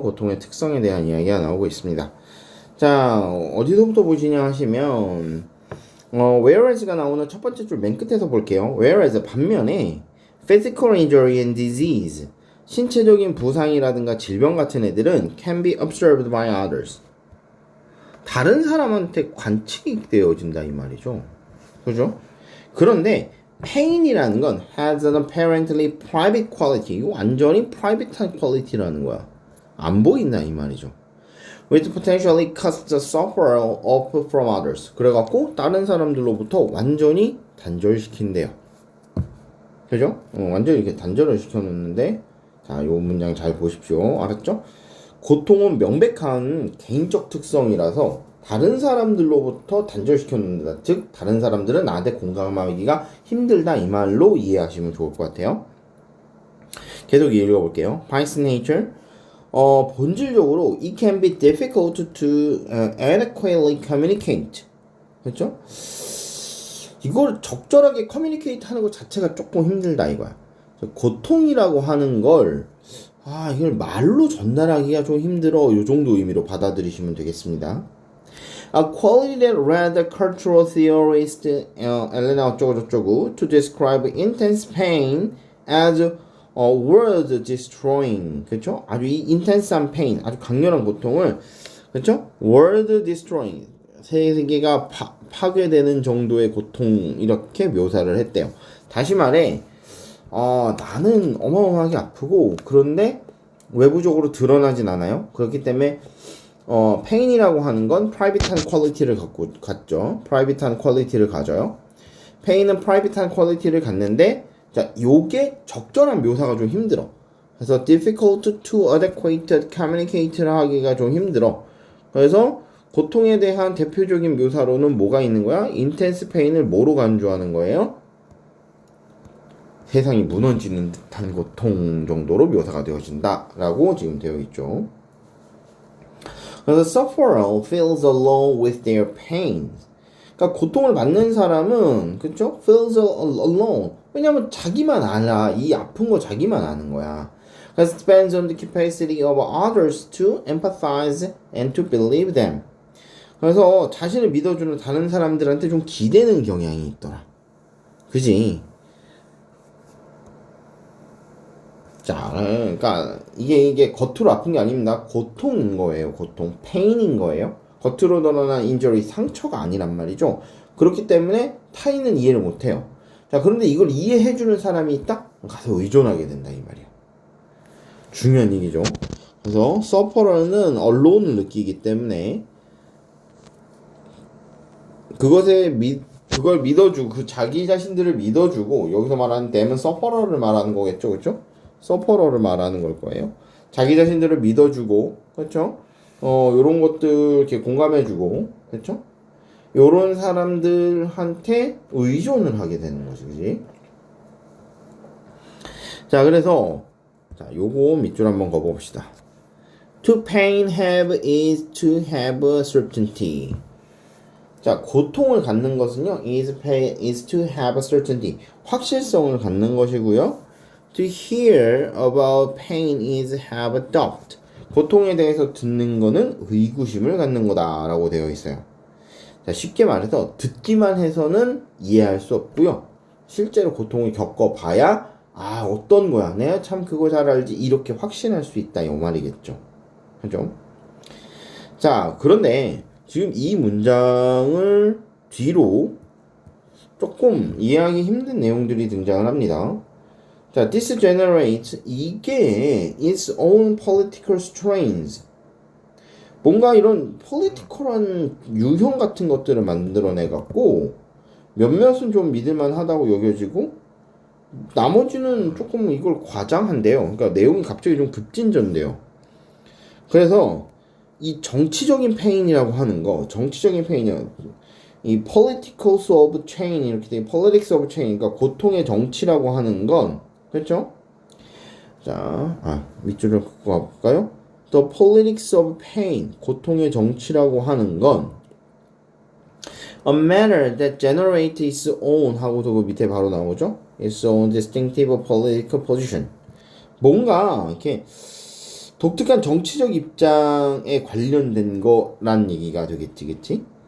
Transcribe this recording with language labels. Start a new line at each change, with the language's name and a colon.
Korean: 고통의 특성에 대한 이야기가 나오고 있습니다. 자, 어디서부터 보시냐 하시면 whereas가 나오는 첫 번째 줄 맨 끝에서 볼게요.
English: whereas
Korean: 반면에
English: physical injury and disease
Korean: 신체적인 부상이라든가 질병 같은 애들은
English: can be observed by others
Korean: 다른 사람한테 관측이 되어진다 이 말이죠. 그죠? 그런데 pain이라는 건
English: has an apparently private quality.
Korean: 이거 완전히 private한 quality라는 거야. 안 보인다 이 말이죠.
English: which potentially cuts the sufferer off from others.
Korean: 그래갖고 다른 사람들로부터 완전히 단절시킨대요. 그죠? 완전히 이렇게 단절을 시켜놓는데 자, 요 문장 잘 보십시오. 알았죠? 고통은 명백한 개인적 특성이라서 다른 사람들로부터 단절시켰는다. 즉 다른 사람들은 나한테 공감하기가 힘들다 이 말로 이해하시면 좋을 것 같아요. 계속 읽어볼게요.
English: By its nature
Korean: 본질적으로
English: it can be difficult to adequately communicate.
Korean: 그렇죠? 이걸 적절하게 커뮤니케이트 하는 것 자체가 조금 힘들다 이거야. 고통이라고 하는 걸 이걸 말로 전달하기가 좀 힘들어. 요 정도 의미로 받아들이시면 되겠습니다.
English: A quality that led the cultural theorist 엘레나 어쩌고저쩌고 to describe intense pain as world destroying.
Korean: 그렇죠? 아주 이 intense한 pain, 아주 강렬한 고통을 그렇죠?
English: world destroying.
Korean: 세계가 파괴되는 정도의 고통 이렇게 묘사를 했대요. 다시 말해 나는 어마어마하게 아프고 그런데 외부적으로 드러나진 않아요. 그렇기 때문에 pain이라고 하는 건 private한 quality를 갖죠. private한 quality를 가져요. pain은 private한 quality를 갖는데 자, 요게 적절한 묘사가 좀 힘들어. 그래서
English: difficult to adequate communicate
Korean: 를 하기가 좀 힘들어. 그래서 고통에 대한 대표적인 묘사로는 뭐가 있는 거야? intense pain을 뭐로 간주하는 거예요? 세상이 무너지는 듯한 고통 정도로 묘사가 되어진다 라고 지금 되어 있죠. 그래서
English: sufferer feels alone with their pain.
Korean: 그러니까 고통을 받는 사람은 그쵸?
English: feels alone.
Korean: 왜냐면 자기만 알아. 이 아픈 거 자기만 아는 거야. 그래서
English: depends on the capacity of others to empathize and to believe them.
Korean: 그래서 자신을 믿어주는 다른 사람들한테 좀 기대는 경향이 있더라. 그지? 자, 그러니까 이게 겉으로 아픈 게 아닙니다. 고통인 거예요. 고통, pain인 거예요. 겉으로 드러난 injury, 상처가 아니란 말이죠. 그렇기 때문에 타인은 이해를 못해요. 자, 그런데 이걸 이해해주는 사람이 있다? 가서 의존하게 된다 이 말이에요. 중요한 얘기죠. 그래서 sufferer는 alone을 느끼기 때문에 그걸 믿어주고 그 자기 자신들을 믿어주고 여기서 말하는 them은 sufferer를 말하는 거겠죠, 그렇죠? 서퍼러를 말하는 걸 거예요. 자기 자신들을 믿어주고, 그렇죠? 요런 것들 이렇게 공감해주고, 그렇죠? 요런 사람들한테 의존을 하게 되는 거지, 그지? 자, 그래서 자, 요거 밑줄 한번 그어봅시다.
English: To pain have is to have certainty.
Korean: 자, 고통을 갖는 것은요,
English: is to have certainty.
Korean: 확실성을 갖는 것이고요.
English: To hear about pain is have doubt.
Korean: 고통에 대해서 듣는 거는 의구심을 갖는 거다라고 되어 있어요. 자, 쉽게 말해서 듣기만 해서는 이해할 수 없고요. 실제로 고통을 겪어봐야 어떤 거야, 내가 참 그거 잘 알지, 이렇게 확신할 수 있다, 이 말이겠죠. 그죠? 자, 그런데 지금 이 문장을 뒤로 조금 이해하기 힘든 내용들이 등장을 합니다.
English: 자, this generates,
Korean: 이게
English: its own political strains.
Korean: 뭔가 이런 political한 유형 같은 것들을 만들어내갖고 몇몇은 좀 믿을만하다고 여겨지고 나머지는 조금 이걸 과장한대요. 그러니까 내용이 갑자기 좀 급진전돼요. 그래서 이 정치적인 페인이라고 하는 거, 정치적인 페인이요. 이 politicals of chain 이렇게 돼,
English: politics of chain,
Korean: 그러니까 고통의 정치라고 하는 건, 그렇죠? 자, 밑줄을 긋고 가볼까요?
English: The politics of pain,
Korean: 고통의 정치라고 하는 건
English: a matter that generates its own
Korean: 하고도 그 밑에 바로 나오죠?
English: Its own distinctive political position.
Korean: 뭔가 이렇게 독특한 정치적 입장에 관련된 거란 얘기가 되겠지, 그치?